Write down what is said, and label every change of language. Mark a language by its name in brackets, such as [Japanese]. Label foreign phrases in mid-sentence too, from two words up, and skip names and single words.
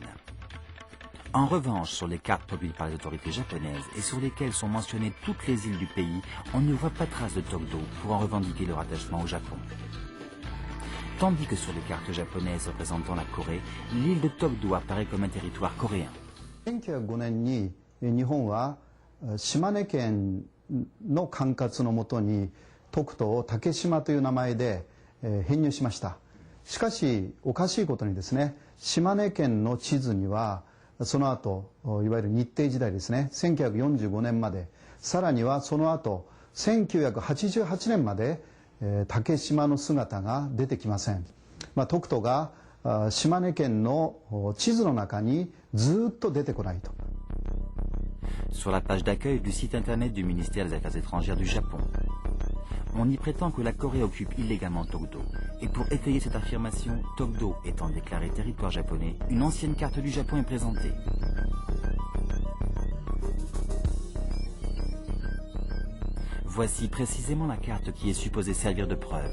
[French] En revanche, sur les cartes produites par les autorités japonaises et sur lesquelles sont mentionnées toutes les îles du pays, on ne voit pas trace de Tokdo pour en revendiquer le rattachement au Japon. Tandis que sur les cartes japonaises représentant la Corée, l'île de Tokdo apparaît comme un territoire coréen. [Japanese] 1905 年に日本は島根県の管轄のもとに徳島を竹島という名前で編入しました。しかしおかしいことにですね、島根県の地図にはその後いわゆる日帝時代ですね、1945年まで、さらにはその後1988年まで竹島の姿が出てきません。徳島が島根県の地図の中にずっと出てこないと。 [French] Sur la page d'accueil du site internet du ministère des Affaires étrangères du Japon, on y prétend que la Corée occupe illégalement Tokdo. Et pour étayer cette affirmation, Tokdo étant déclaré territoire japonais, une ancienne carte du Japon est présentée. Voici précisément la carte qui est supposée servir de preuve.